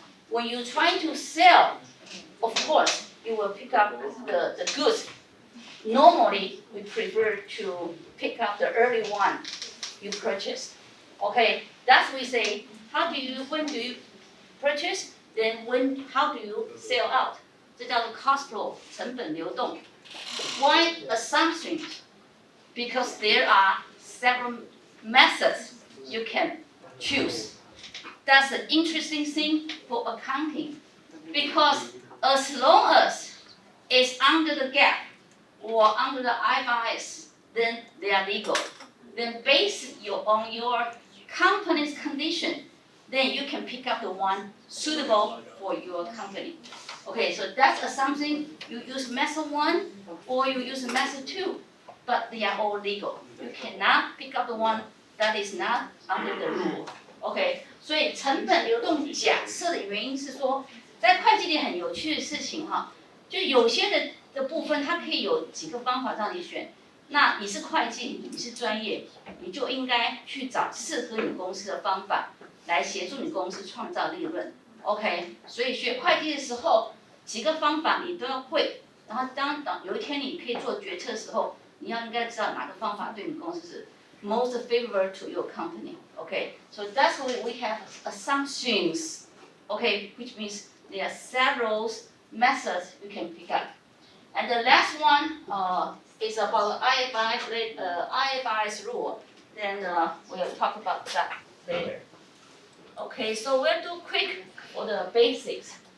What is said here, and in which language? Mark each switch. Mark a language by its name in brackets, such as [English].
[English] When you try to sell, of course, you will pick up the goods. Normally, we prefer to pick up the early one you purchased. Okay, that's we say, when do you purchase, then how do you sell out? [Chinese] 这叫做 [English] cost flow [Chinese] 成本流动。 [English] Why assumptions? Because there are several methods you can choose. That's the interesting thing for accounting. Because as long as it's under the GAAP or under the IFRS, then they are legal. Then based on your company's condition, then you can pick up the one suitable for your company. Okay, so that's something you use method 1 or you use method 2, but they are all legal. You cannot pick up the one that is not under the rule. [Chinese] OK， 所以成本流动假设的原因是说，在会计里很有趣的事情哈，就有些的部分它可以有几个方法让你选。那你是会计，你是专业，你就应该去找适合你公司的方法来协助你公司创造利润。 OK， 所以学会计的时候，几个方法你都要会，然后当有一天你可以做决策的时候，你应该知道哪个方法对你公司是 [English] most favorable to your company. Okay, so that's why we have assumptions. Okay, which means there are several methods you can pick up. And the last one is about IFRS rule. Then we'll talk about that later. Okay, so we'll do quick for the basics.